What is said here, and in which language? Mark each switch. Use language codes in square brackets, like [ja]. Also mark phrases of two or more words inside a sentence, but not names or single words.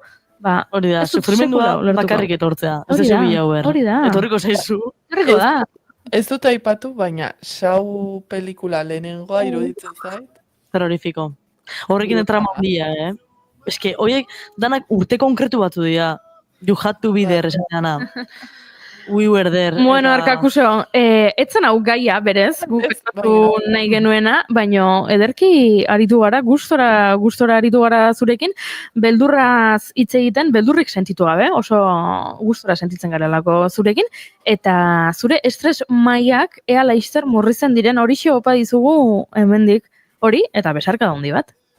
[eu] hori da, sufrimendua bakarrik etortzea. Ez da bila huer. Hori da. Etorriko zaizu. Etorriko da. Ez dut aipatu, baina Shaw pelikula lehenengoa iruditzen zait. Terrorifiko. Horrekin trama handia, Eske, horiek danak urte konkretu batu dira. [en] You had to be there, esateana. We were there. [eu] Bueno, Arkakuso, etzen hau gaia, berez, guk nahi genuena, baino ederki aritu gara, gustora aritu gara zurekin, beldurraz hitz egiten, beldurrik sentitu gabe, oso gustora sentitzen garelako zurekin, eta zure estres mailak ea laizter murritzen diren horixe opa dizugu hemendik hori, eta besarka handi bat.